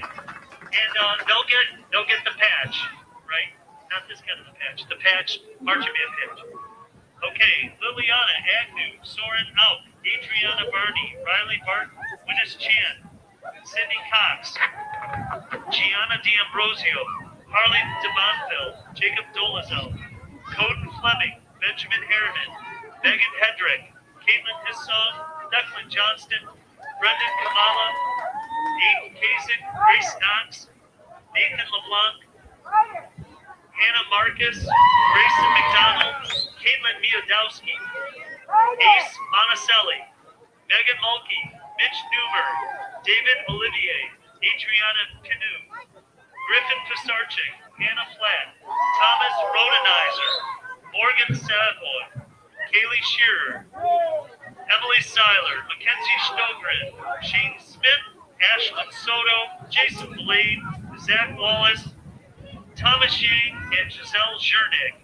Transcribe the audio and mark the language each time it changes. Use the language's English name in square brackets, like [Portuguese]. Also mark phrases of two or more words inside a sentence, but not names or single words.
[English] And they'll get the patch, right? Not this kind of a patch, the patch, marching band patch. Okay, Liliana Agnew, Soren Auk, Adriana Barney, Riley Barton, Winnis Chan, Cindy Cox, Gianna D'Ambrosio, Harley DeMontville, Jacob Dolezal, Coden Fleming, Benjamin Harriman, Megan Hedrick, Caitlin Hissong, Declan Johnston, Brendan Kamala, Aiden Kasich, Grace Knox, Nathan LeBlanc, Hannah Marcus, Grayson McDonald, Caitlin Miodowski, Ace Monticelli, Megan Mulkey, Mitch Newmer, David Olivier, Adriana Canoe, Griffin Pisarczyk, Hannah Flatt, Thomas Rodenizer, Morgan Savoy, Kaylee Shearer, Emily Seiler, Mackenzie Stogren, Shane Smith, Ashlyn Soto, Jason Blade, Zach Wallace, Thomas Yang, and Giselle Zernig.